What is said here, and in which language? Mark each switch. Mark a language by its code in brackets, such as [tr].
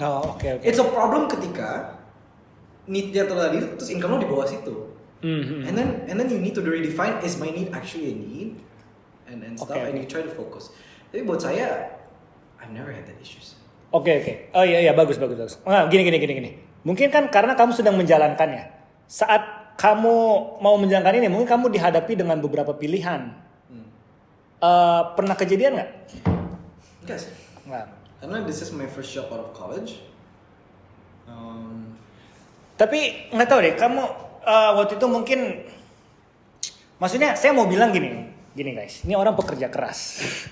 [id] Oh, oke. [en] It's a problem [id] ketika need-nya terlalu terus income lo di bawah situ. Mhm. [en] And then you need to redefine, is my need actually a need and stuff, Okay. and you try to focus. [id] Tapi buat saya, [en] I've never had that issues. [id] Oke. Oh iya bagus. Nah, gini. Mungkin kan karena kamu sedang menjalankannya. Saat kamu mau menjalankan ini, mungkin kamu dihadapi dengan beberapa pilihan. Pernah kejadian nggak? Enggak sih. Nggak. Karena [en] this is my first job out of college. [id] Tapi nggak tahu deh, kamu waktu itu mungkin, maksudnya saya mau bilang gini guys, ini orang pekerja keras.